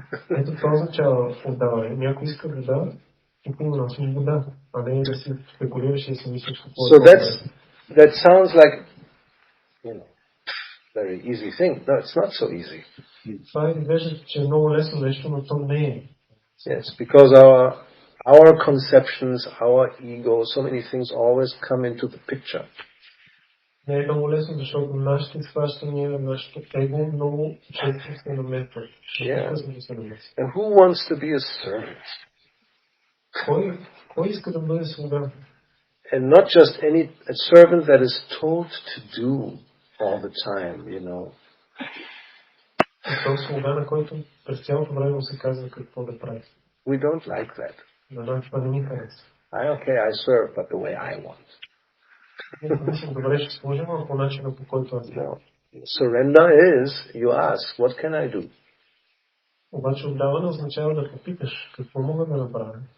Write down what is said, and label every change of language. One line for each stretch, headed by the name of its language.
Bulgarian: Ето това означава отдаване. Някой иска вода, Тук има свобода, а не да си спекулираш и си мислиш какво
English: So that sounds like, very easy thing. No, it's not so easy.
Bulgarian: Това изглежда, че е много лесно нещо, но то не е.
English: Yes, because our conceptions, our ego, so many things always come into the picture.
Bulgarian: Не е много лесно, защото нашите схващания, нашето его много често се намесват.
English: And who wants to be a servant?
Bulgarian: Кой иска да бъде слуга?
English: And not just a servant that is told to do all the time,
Bulgarian: То слуга, на който през цялото време се казва какво да прави.
English: We don't like that.
Bulgarian: На нас това не ни харесва.
English: Okay, I serve, but the way I want.
Bulgarian: Добре ще служим, но по начина, по който аз.
English: No. Surrender is, you ask, what can I do?
Bulgarian: Обаче отдаване означава да попиташ, какво мога да направя.